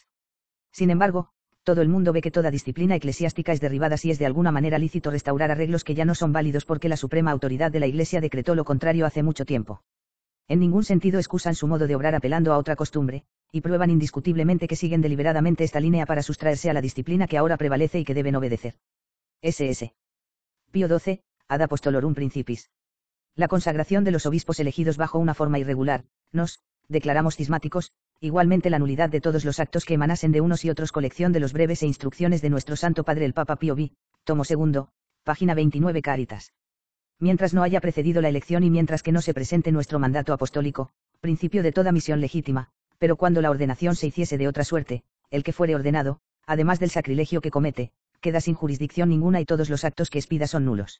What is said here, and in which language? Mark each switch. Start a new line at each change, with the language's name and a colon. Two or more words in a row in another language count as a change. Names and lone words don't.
Spanish: Sin embargo, todo el mundo ve que toda disciplina eclesiástica es derribada si es de alguna manera lícito restaurar arreglos que ya no son válidos porque la suprema autoridad de la Iglesia decretó lo contrario hace mucho tiempo. En ningún sentido excusan su modo de obrar apelando a otra costumbre, y prueban indiscutiblemente que siguen deliberadamente esta línea para sustraerse a la disciplina que ahora prevalece y que deben obedecer. S.S. Pío XII, ad apostolorum principis. La consagración de los obispos elegidos bajo una forma irregular, nos, declaramos cismáticos, igualmente la nulidad de todos los actos que emanasen de unos y otros. Colección de los breves e instrucciones de nuestro Santo Padre el Papa Pío V, tomo 2, página 29 Caritas. Mientras no haya precedido la elección y mientras que no se presente nuestro mandato apostólico, principio de toda misión legítima, pero cuando la ordenación se hiciese de otra suerte, el que fuere ordenado, además del sacrilegio que comete, queda sin jurisdicción ninguna y todos los actos que expida son nulos.